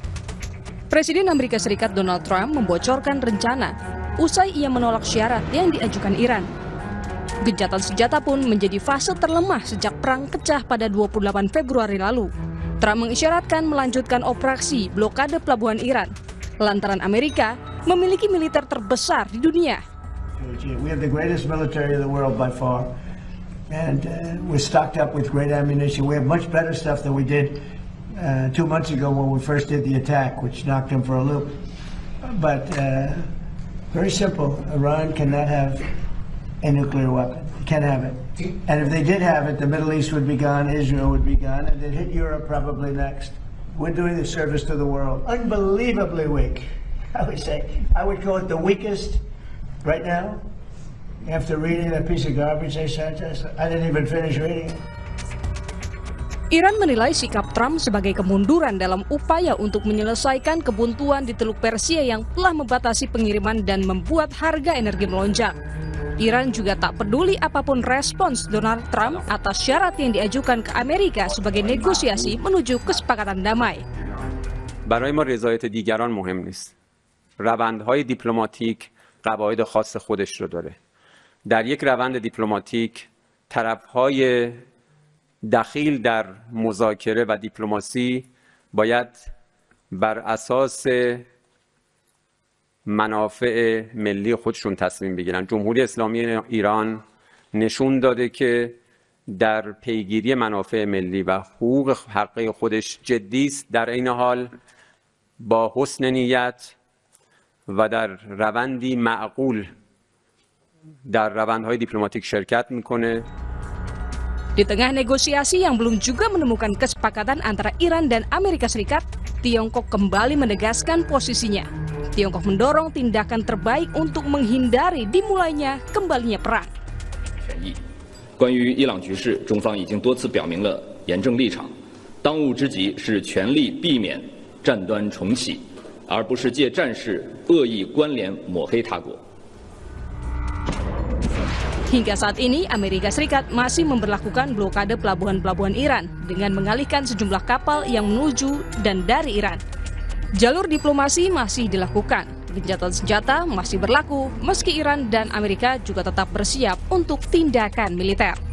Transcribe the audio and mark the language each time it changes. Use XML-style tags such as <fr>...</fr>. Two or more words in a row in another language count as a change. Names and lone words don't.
<id>Presiden Amerika Serikat Donald Trump membocorkan rencana usai ia menolak syarat yang diajukan Iran. Gencatan senjata pun menjadi fase terlemah sejak perang pecah pada 28 Februari lalu. Trump mengisyaratkan melanjutkan operasi blokade pelabuhan Iran, lantaran Amerika memiliki militer terbesar di dunia.</id> <en>We have the greatest military in the world by far, and we're stocked up with great ammunition. We have much better stuff than we did 2 months ago when we first did the attack, which knocked them for a loop. But very simple, Iran cannot have a nuclear weapon. Can't have it. And if they did have it, the Middle East would be gone, Israel would be gone, and they'd hit Europe probably next. We're doing the service to the world. Unbelievably weak, I would say. I would call it the weakest right now. After reading that piece of garbage they sent us, I didn't even finish reading it.</en> <id>Iran menilai sikap Trump sebagai kemunduran dalam upaya untuk menyelesaikan kebuntuan di Teluk Persia yang telah membatasi pengiriman dan membuat harga energi melonjak. Iran juga tak peduli apapun respons Donald Trump atas syarat yang diajukan ke Amerika sebagai negosiasi menuju kesepakatan damai.</id> <fa>برای ما رضایت دیگران مهم نیست. روندهای دیپلماتیک قواعد خاص خودش رو داره. در یک روند دیپلماتیک طرفهای دخیل در مذاکره و دیپلماسی باید بر اساس منافع ملی خودشون تصمیم بگیرن. جمهوری اسلامی ایران نشون داده که در پیگیری منافع ملی و حقوق حقیقی خودش جدی است، در این حال با حسن نیت و در روندی معقول در روندهای دیپلماتیک شرکت میکنه.</fa> <id>Di tengah negosiasi yang belum juga menemukan kesepakatan antara Iran dan Amerika Serikat, Tiongkok kembali menegaskan posisinya. Tiongkok mendorong tindakan terbaik untuk menghindari dimulainya kembalinya perang.</id> <zh>关于伊朗局势，中方已经多次表明了严正立场。当务之急是全力避免战端重启，而不是借战事恶意关联抹黑他国。</zh> <id>Hingga saat ini, Amerika Serikat masih memberlakukan blokade pelabuhan-pelabuhan Iran dengan mengalihkan sejumlah kapal yang menuju dan dari Iran. Jalur diplomasi masih dilakukan, gencatan senjata masih berlaku, meski Iran dan Amerika juga tetap bersiap untuk tindakan militer.</id>